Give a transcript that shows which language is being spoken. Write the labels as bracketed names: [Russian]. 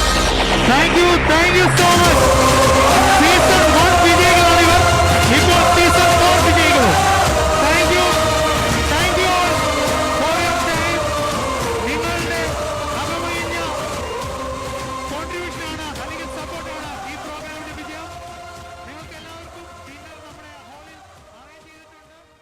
[English] Thank you so much. Season 1 [Malayalam] വിജയികളാണ് ഇവർ. ഇപ്പോൾ Season 4 വിജയികൾ. [English] Thank you all for your time. [Malayalam] നിങ്ങളുടെ അകമഴിഞ്ഞ contribution ആണ് അല്ലെങ്കിൽ സപ്പോർട്ടാണ് ഈ പ്രോഗ്രാമിന്റെ വിജയം. നിങ്ങൾക്ക് എല്ലാവർക്കും ഡിന്നർ നമ്മുടെ ഹാളിൽ അറേഞ്ച് ചെയ്തിട്ടുണ്ട്.